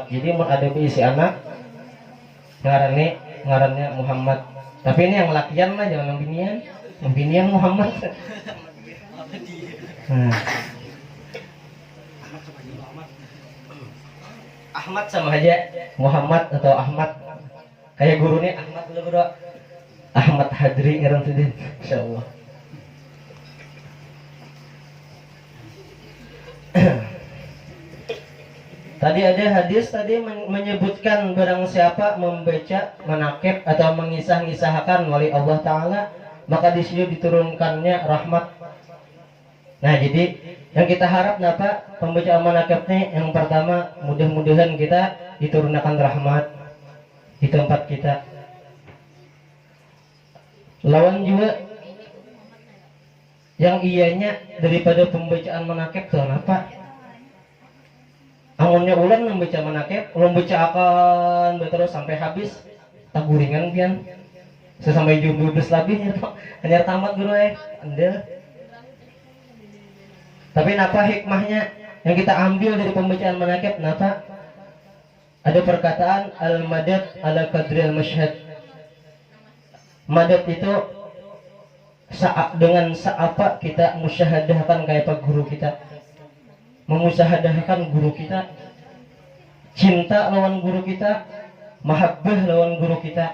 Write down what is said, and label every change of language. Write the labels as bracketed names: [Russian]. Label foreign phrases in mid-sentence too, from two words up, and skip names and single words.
[Banjar] Jadi mau ada isi anak ngarannya Muhammad. Tapi ini yang lakian lah, jangan yang binian. Yang binian Muhammad. Nah. Ahmad sama aja, Muhammad atau Ahmad. Kayak gurunya Ahmad dulu bro. Ahmad Hadri ngaran teh, insyaallah. [Indonesian] Tadi ada hadis tadi menyebutkan barang siapa membaca manaqib atau mengisah-ngisahkan wali [Arabic] Allah Ta'ala, [Indonesian] maka di sini diturunkannya rahmat. Nah jadi yang kita harap apa pembacaan manaqibnya yang pertama mudah-mudahan kita diturunkan rahmat di tempat kita. [Banjar] Lawan juga yang ianya daripada pembacaan manaqib tuh apa? Amunnya ulang membaca manaqib, ulang baca akan terus sampai habis, tak guringan pian. Sesampai jam 12 lebih hanya tamat guru andel. Tapi napa hikmahnya yang kita ambil dari pembacaan manaqib napa? [Indonesian] Ada perkataan [Arabic] al-madad ala qadri al-masyhad. [Banjar] Madad itu dengan seapa kita musyahadahkan kayak pak guru kita. Memusyahadahkan guru kita, cinta lawan guru kita, mahabbah lawan guru kita.